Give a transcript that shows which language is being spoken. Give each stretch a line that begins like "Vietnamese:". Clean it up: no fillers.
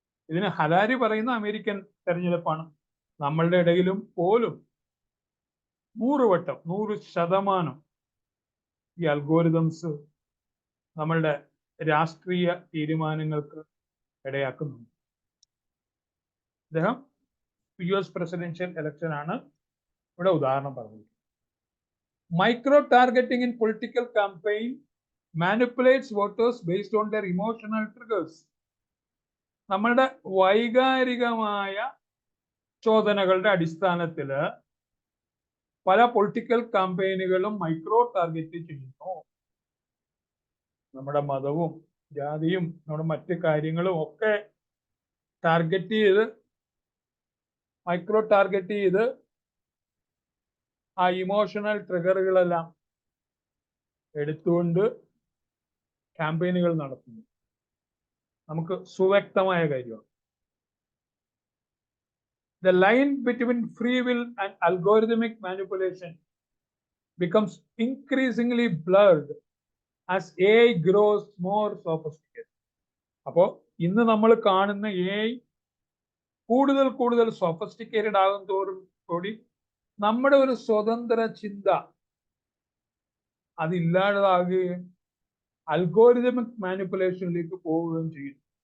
Malayalam: ഇതിന് ഹരാരി പറയുന്ന അമേരിക്കൻ തെരഞ്ഞെടുപ്പാണ്. നമ്മളുടെ ഇടയിലും പോലും 100% ഈ അൽഗോരിതംസ് നമ്മളുടെ രാഷ്ട്രീയ തീരുമാനങ്ങൾക്ക് ഇടയാക്കുന്നുണ്ട്. അദ്ദേഹം US പ്രസിഡൻഷ്യൽ ഇലക്ഷൻ ആണ് ഇവിടെ ഉദാഹരണം പറഞ്ഞത്.
English: Micro targeting in political campaign manipulates voters based on their emotional triggers.
Malayalam: നമ്മളുടെ വൈകാരികമായ ചോദനകളുടെ അടിസ്ഥാനത്തിൽ പല പൊളിറ്റിക്കൽ ക്യാമ്പയിനുകളും മൈക്രോ ടാർഗറ്റ് ചെയ്യുന്നു. നമ്മുടെ മതവും ജാതിയും നമ്മുടെ മറ്റ് കാര്യങ്ങളും ഒക്കെ ടാർഗറ്റ് ചെയ്ത്, മൈക്രോ ടാർഗറ്റ് ചെയ്ത് ആ ഇമോഷണൽ ട്രിഗറുകളെല്ലാം എടുത്തുകൊണ്ട് ക്യാമ്പയിനുകൾ നടത്തുന്നു. നമുക്ക് സുവ്യക്തമായ കാര്യമാണ്.
English: The line between free will and algorithmic manipulation becomes increasingly blurred as AI grows more sophisticated.
Malayalam: അപ്പോൾ ഇന്ന് നമ്മൾ കാണുന്ന AI കൂടുതൽ സോഫിസ്റ്റിക്കേറ്റഡ് ആകും തോറും കൂടി നമ്മുടെ ഒരു സ്വതന്ത്ര ചിന്ത അതില്ലാതാകുകയും അൽഗോരിതമിക് മാനിപ്പുലേഷനിലേക്ക് പോവുകയും ചെയ്യും.